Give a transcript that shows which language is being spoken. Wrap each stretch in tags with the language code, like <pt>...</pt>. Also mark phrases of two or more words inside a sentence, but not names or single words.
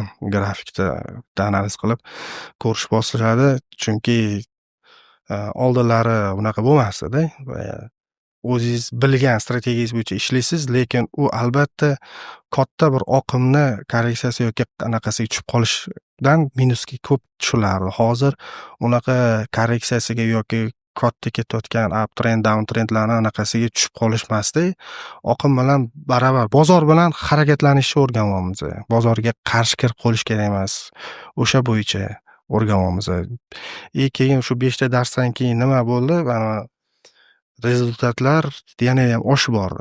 <uz>Grafikda analiz qilib ko'rish boshladi, chunki oldinlari bunaqa bo'lmasdi-da. O'zingiz bilgan strategiyangiz bo'yicha ishlaysiz, lekin u albatta katta bir oqimni korreksiyasi yoki anaqasiga tushib qolishdan minusga ko'p tushilardi. Hozir unaqa korreksiyasiga yoki katta ketayotgan</uz> <en>up trend, down trendlarni</en> <uz>anaqasiga tushib qolishmasdi. Oqim bilan baravar, bozor bilan harakatlanishni o'rganyapmiz. Bozorga qarshi kirib qolish kerak emas. O'sha bo'yicha o'rganyapmiz. Keyin shu 5 ta darsdan keyin nima bo'ldi? Mana rezultatlar yana ham oshib bordi.</uz>